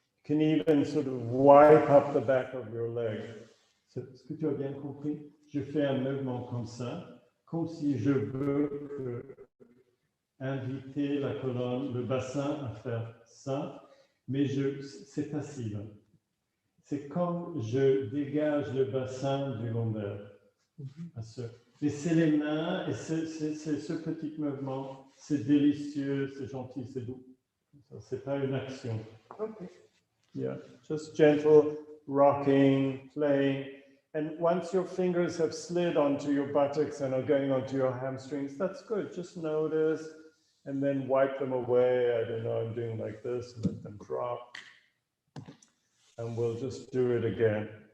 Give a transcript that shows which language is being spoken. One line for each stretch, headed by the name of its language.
English: You can even sort of wipe up the back of your leg.
French: Est-ce que tu as bien compris? Je fais un mouvement comme ça, comme si je veux inviter la colonne, le bassin à faire ça, mais c'est passif. C'est comme je dégage le bassin du lombaire. Laissez les mains, et c'est ce petit mouvement, c'est délicieux, c'est gentil, c'est doux. C'est pas une action. Okay.
English: Yeah, just gentle rocking, playing. And once your fingers have slid onto your buttocks and are going onto your hamstrings, that's good. Just notice and then wipe them away. I don't know, I'm doing like this, let them drop. And we'll just do it again.